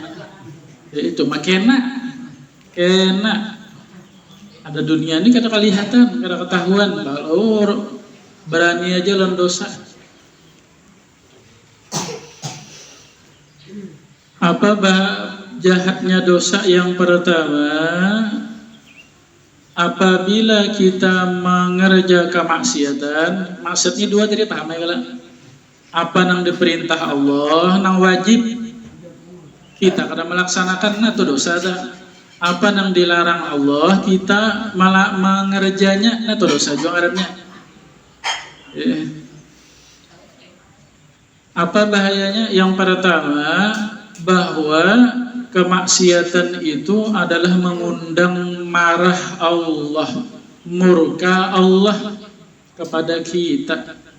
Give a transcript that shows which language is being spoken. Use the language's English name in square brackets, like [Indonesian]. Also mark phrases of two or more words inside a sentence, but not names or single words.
[Banjar] Ya itu makena ada dunia ini kada kelihatan, kada ketahuan, kalau berani aja lawan dosa. [Indonesian] Apa jahatnya dosa? Yang pertama, apabila kita mengerjakan maksiatan, maksudnya dua tadi paham ya [Banjar] kalau apa nang diperintah Allah, nang wajib kita kada melaksanakan, nah itu dosa dah. Apa nang dilarang Allah, kita malah mengerjanya, nah itu dosa juga ngarannya. [Indonesian] Apa bahayanya? Yang pertama, bahwa kemaksiatan itu adalah mengundang marah Allah, murka Allah kepada kita.